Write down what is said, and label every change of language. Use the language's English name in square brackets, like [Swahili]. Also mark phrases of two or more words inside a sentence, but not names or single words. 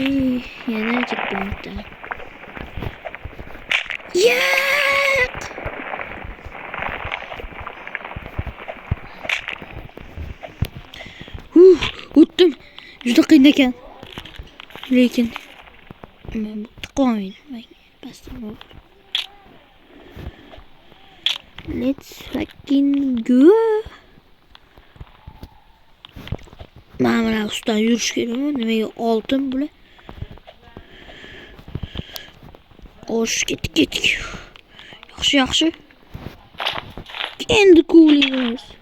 [Uzbek] Yana checkpointda. Yo'q. O'tdim. Juda qiyin ekan. Lekin men qolmaydi. Pastdan. [English] Let's fucking go. [Uzbek] Mana ustidan yurish kerakmi? Nimaga oltin bular? Ketdik. Yaxshi. Endi ko'ramiz.